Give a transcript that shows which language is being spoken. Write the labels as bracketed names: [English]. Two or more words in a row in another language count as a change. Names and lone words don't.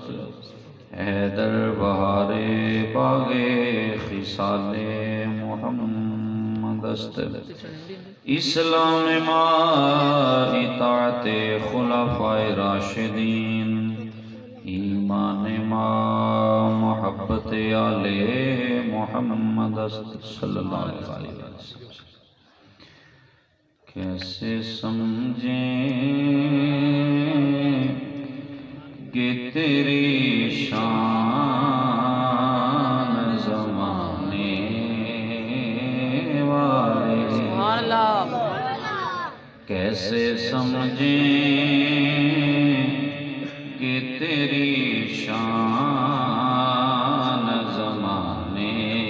[Persian] حیدر بہار باغ خصال محمد است. اسلام ما اطاعت خلفائے راشدین ایمان ما محبت آل محمد است [Arabic] صلی اللہ علیہ وسلم. [Urdu] کیسے سمجھیں کہ تیری شان زمانے والے کیسے سمجھیں کہ تیری شان زمانے